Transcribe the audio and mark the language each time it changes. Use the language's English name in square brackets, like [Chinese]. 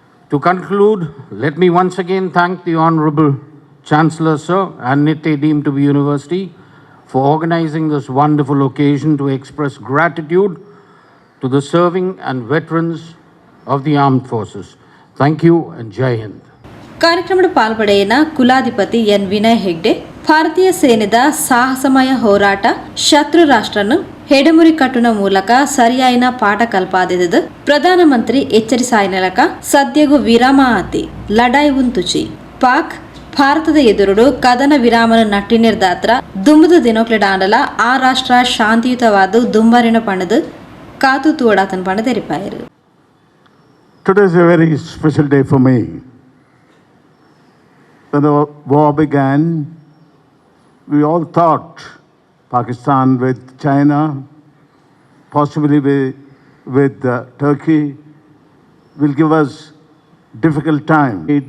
[English] To conclude, let me once again thank the Honorable Chancellor, Sir, and Nitte deemed to be University for organizing this wonderful occasion to express gratitude to the serving and veterans of the armed forces. Thank you and Jai Hind. [Tulu] ಕಾರ್ಯಕ್ರಮದ ಪಾಲ್ಪಡೆಯನ ಕುಲಾಧಿಪತಿ ಎನ್ ವಿನಯ್ ಹೆಗ್ಡೆ ಭಾರತೀಯ ಸೇನೆದ ಸಾಹಸಮಯ ಹೋರಾಟ ಶತ್ರು ರಾಷ್ಟ್ರನು ಹೆಡಮುರಿ ಕಟ್ಟುನ ಮೂಲಕ ಸರಿಯಾಯಿನ ಪಾಠ ಕಲ್ಪಾದಿದ್ದು ಪ್ರಧಾನಮಂತ್ರಿ ಎಚ್ಚರಿಸಾಯಿನಲಕ ಸದ್ಯಗೂ ವಿರಾಮ ಆತಿ ಲಡಾಯಿ ಉಂತುಚಿ ಪಾಕ್ ಭಾರತದ ಎದುರುಡು ಕದನ ವಿರಾಮನ ನಟ್ಟಿನಿರ್ದಾತ್ರ ದುಂಬದ ದಿನೋಕ್ಲೆಡಾಂಡಲ ಆ ರಾಷ್ಟ್ರ ಶಾಂತಿಯುತವಾದ ದುಂಬರಿನ ಪಣದು ಕಾತು ತೂಡಾತನ ಪಣ ತೆರಿಪಾಯರು. [English] Today is a very special day for me. When the war began, we all thought Pakistan with China, possibly with Turkey, will give us difficult time.